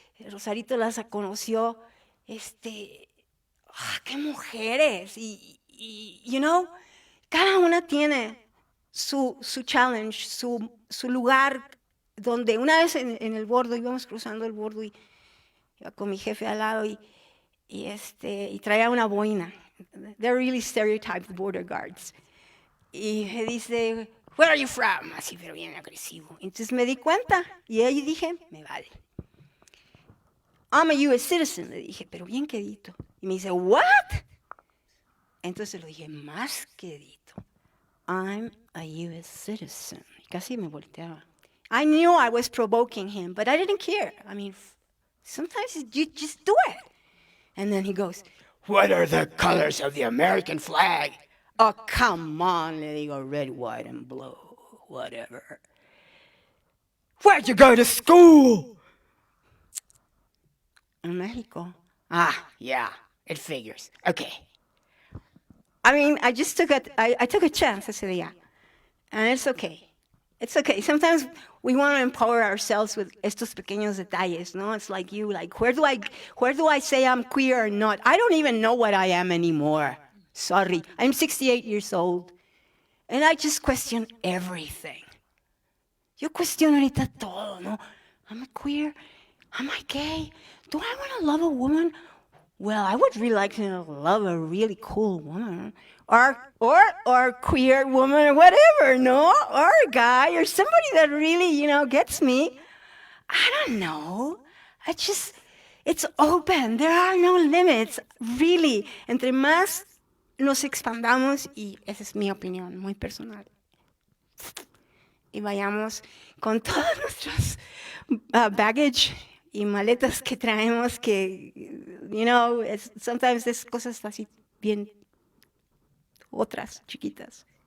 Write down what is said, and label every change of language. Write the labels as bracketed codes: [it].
[es] Rosarito las conoció. ¡Qué mujeres! Y [en] you know, [es] cada una tiene su challenge, su lugar, donde una vez en el bordo, íbamos cruzando el bordo y iba con mi jefe al lado y traía una boina. [en] They're really stereotyped border guards. [es] Y me dice, [en] where are you from? [es] Así, pero bien agresivo. Entonces me di cuenta y ahí dije, me vale. [en] I'm a U.S. citizen, [es] le dije, pero bien quedito. Y me dice, [en] what? [es] Entonces lo dije más quedito. [en] I'm a U.S. citizen. [es] Y casi me volteaba. [en] I knew I was provoking him, but I didn't care. I mean, sometimes you just do it. And then he goes, what are the colors of the American flag? Oh, come on, [es] le digo, [en] red, white, and blue, whatever. Where'd you go to school? In Mexico. Ah, yeah, it figures. Okay. I mean, I just took I took a chance [es] ese día. [en] And it's okay. It's okay. Sometimes we want to empower ourselves with [es] estos pequeños detalles, no? [en] It's like you, like, where do I say I'm queer or not? I don't even know what I am anymore. Sorry. I'm 68 years old. And I just question everything. [es] Yo cuestiono ahorita todo, ¿no? [en] Am I queer? Am I gay? Do I want to love a woman? Well, I would really like to love a really cool woman. Or queer woman or whatever, no? Or a guy or somebody that really, gets me. I don't know. It's open. There are no limits, really. [es] Entre más nos expandamos, y esa es mi opinión muy personal, y vayamos con todos nuestros baggage y maletas que traemos que, sometimes es cosas así bien otras chiquitas.